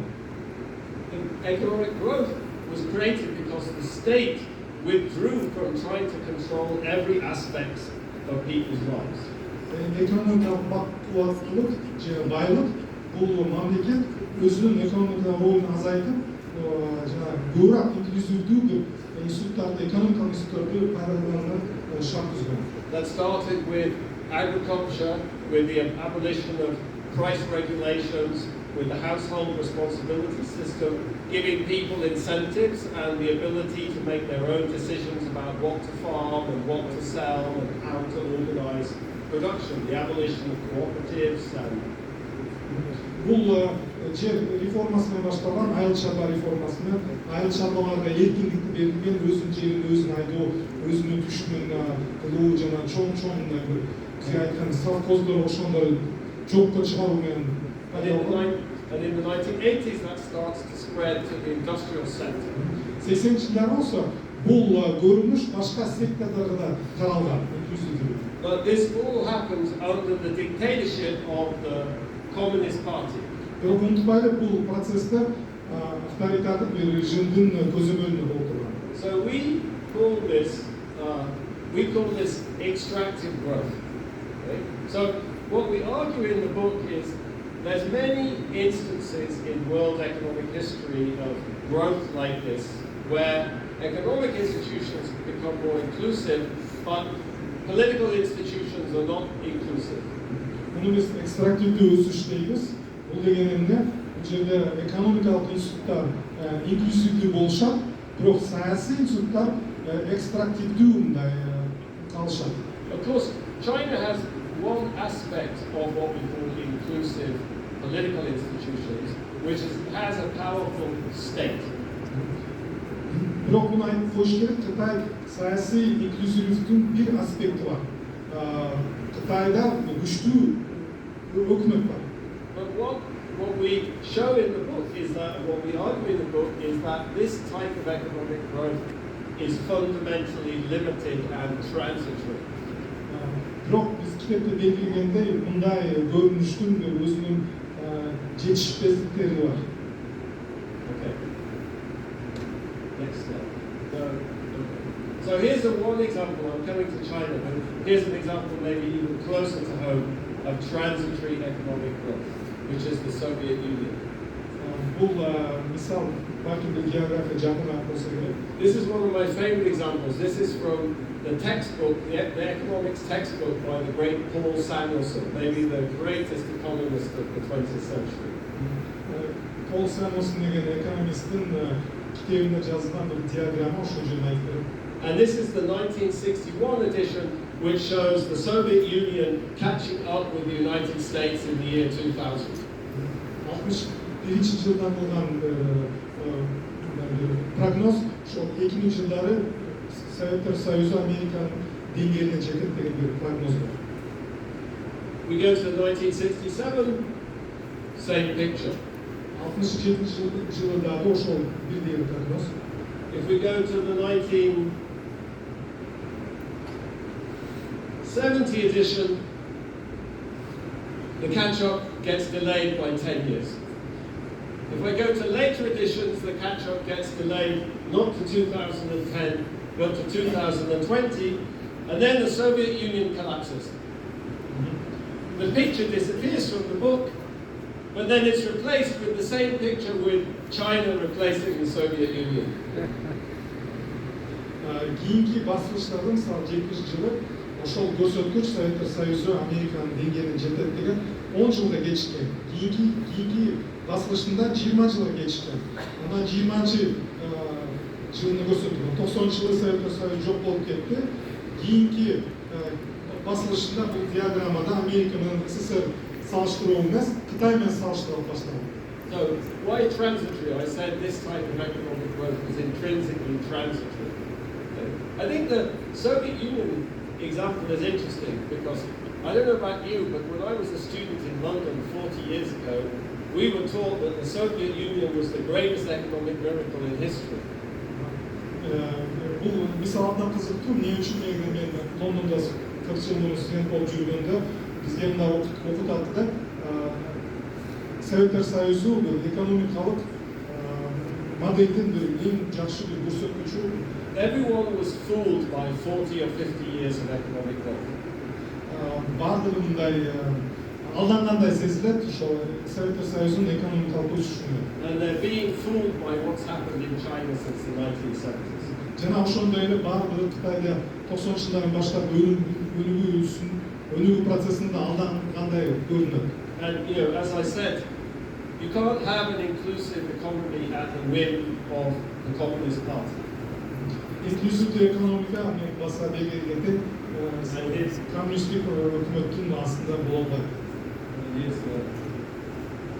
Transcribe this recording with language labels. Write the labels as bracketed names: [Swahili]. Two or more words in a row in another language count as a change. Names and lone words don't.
[English] Economic growth was created because the state withdrew from trying to control every aspect of people's lives. [Kyrgyz] Экономик бакыватлылык, байлык, бу мамлекет өзүнүн экономик ролүнү азайтып, гөрак инклюзивдүү институтларда, экономик институтларда пайлашылан шарт дүзгүн. [English] That started with agriculture, with the abolition of price regulations, with the household responsibility system, giving people incentives and the ability to make their own decisions about what to farm and what to sell and how to organize production, the abolition of cooperatives and [Kyrgyz] Бул жер реформасы менен башталган айыл чарба реформасы менен айыл чарбаларга эркиндик берилген, өзүнүн жерин өзүн айдоо, өзүнүн түшүмүн кылуу жана чоң бизге айткан совхоздор ошондор жокко чыгаруу менен. [English] And in the 1980s, that starts to spread to the industrial sector. [Kyrgyz] 80-жылдары болсо бул көрүнүш башка сектордорго да таралган. [English] But this all happens under the dictatorship of the Communist Party. [Kyrgyz] Бирок унутпайлы, бул процессте авторитардык бир режимдин көзөмөлүндө болуп турган. [English] So we call this extractive growth. Okay? So what we argue in the book is there's many instances in world economic history of growth like this, where economic institutions become more inclusive, but political institutions are not inclusive. [Kyrgyz] Муну биз экстрактивдүү өсүш дейбиз. Бул деген эмне? Бул жерде экономикалык институттар инклюзивдүү болушат, бирок саясий институттар экстрактивдүү мындай калышат. [English] Of course, China has one aspect of what we call inclusive political institutions, which has a powerful state. [Kyrgyz] Бирок муну айтып коюш керек, Кытай саясий инклюзивдүүнүн бир аспекти бар. Кытайда күчтүү өкмөт бар. [English] But what we show in the book is that, what we argue in the book is that this type of economic growth is fundamentally limited and transitory. [Kyrgyz] Бирок биз китепте белгилегендей, мындай көрүнүштүн өзүнүн жетишпестиктери бар. [English] Okay. Next slide. So here's one example. I'm coming to China, but here's an example maybe even closer to home of transitory economic growth, which is the Soviet Union. This is one of my favorite examples. This is from the textbook, the economics textbook by the great Paul Samuelson, maybe the greatest economist of the 20th century. [Kyrgyz] Paul Samuelson деген экономисттин китебинде жазылган бир диаграмма ошол жерде айтылат. [English] And this is the 1961 edition, which shows the Soviet Union catching up with the United States in the year 2000. [Kyrgyz] 61 жылдан болгон прогноз ошол 2000 жылдары Советтер Союзу Американын деңгээлине жетет деген бир прогноз бар. [English] We go to 1967, same picture. [Kyrgyz] 67 жылдагы ошол бирдей прогноз. [English] If we go to the 1970 edition, the catch-up gets delayed by 10 years. If we go to later editions, the catch-up gets delayed not to 2010, but to 2020, and then the Soviet Union collapses. The picture disappears from the book, but then it's replaced with the same picture with China replacing the Soviet Union. [Kyrgyz] Кийинки басылыштардын мисалы 70-жылы ошол көрсөткүч Советтер Союзу Американын деңгээлине жетет деген 10 жылга кечиккен. Кийинки басылышында 20 жылга кечиккен. Андан 20-жылыны көрсөткөн. 90-жылы Советтер Союзу жок болуп кетти. Кийинки басылышында бул диаграммада Америка менен СССР салыштыруу эмес, Кытай менен салыштырып башталган. [English] So, why transitory? I said this type of economic growth is intrinsically transitory. I think the Soviet Union example is interesting because I don't know about you, but when I was a student in London 40 years ago, we were taught that the Soviet Union was the greatest economic miracle in history. [Kyrgyz] Бул мисал абдан кызыктуу. Эмне үчүн мен Лондондо 40 жыл мурун студент болуп жүргөндө бизге мындай окутат да, Советтер Союзу экономикалык модельдин бир эң жакшы бир көрсөткүчү. [English] Everyone was fooled by 40 or 50 years of economic growth. [Kyrgyz] Бардыгы мындай алдангандай сезилет ошол Советтер Союзунун экономикалык өсүшүнө. [English] And they're being fooled by what's happened in China since the 1970s. [Kyrgyz] Жана ошондой эле бардыгы Кытайда 90-жылдардан баштап өнүгүү процессинде алдангандай көрүнөт. [English] And as I said, you can't have an inclusive economy at the whim of the Communist Party. [Kyrgyz] Инклюзивдүү экономика мен баса белгилегендей коммунисттик өкмөттүн астында боло албайт.